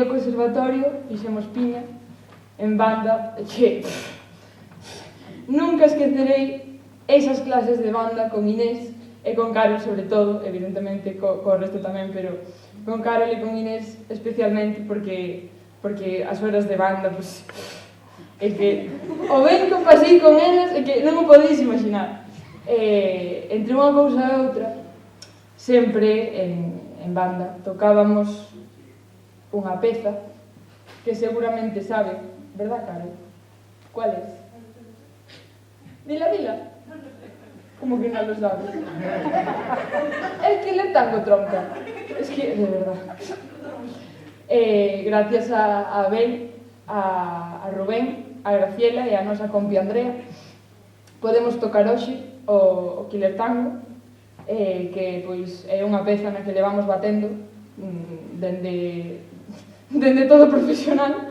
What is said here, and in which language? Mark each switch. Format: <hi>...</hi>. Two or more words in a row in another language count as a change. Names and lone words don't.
<gl>ao conservatorio fixemos piña en banda, que nunca esquecerei esas clases de banda con Inés e con Carol, sobre todo, evidentemente co resto tamén, pero con Carol e con Inés especialmente, porque as horas de banda, pues, é que o ben que pasei con elas é que non o podeis imaginar. Entre unha cousa e outra, sempre en banda tocábamos unha peza que seguramente saben.</gl> <es>¿Verdad, Carol? ¿Cuál es? Dila. ¿Cómo que no lo sabes? Es que le tango tronca. Es que, de verdad.</es> <gl>Gracias a Abel, a Rubén, a Graciela e a nosa compi Andrea, podemos tocar hoxe o Killer Tango, que pois é unha peza na que levamos batendo dende todo profesional.</gl>